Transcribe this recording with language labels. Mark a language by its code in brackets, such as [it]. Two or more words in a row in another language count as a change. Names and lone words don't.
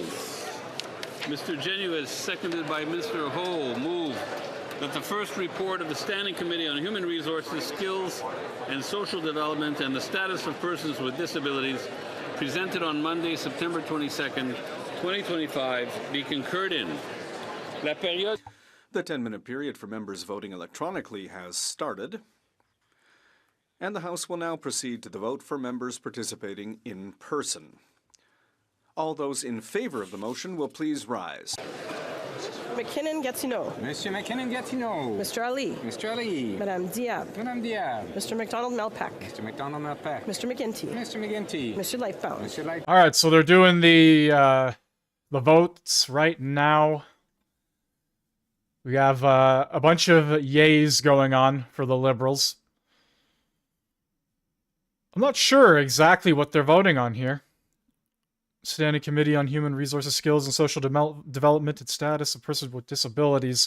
[en] Mr. Genuis, seconded by Mr. Ho, move that the first report of the Standing Committee on Human Resources, Skills and Social Development and the Status of Persons with Disabilities, presented on Monday, September 22nd, 2025, be concurred in. [fr] La période. [en] The 10-minute period for members voting electronically has started, and the House will now proceed to the vote for members participating in person. All those in favor of the motion will please rise. McKinnon-Gatineau. Monsieur McKinnon-Gatineau. Mr. Ali. Mr. Ali. Madame Diab. Madame Diab. Mr. McDonald-Melpeck. Mr. McDonald-Melpeck. Mr. McGinty. Mr. McGinty. Mr. Lightbound. Mr. Light. All right, so they're doing the votes right now. We have a bunch of yays going on for the Liberals. I'm not sure exactly what they're voting on here. Standing Committee on Human Resources, Skills and Social Development and Status of Persons with Disabilities.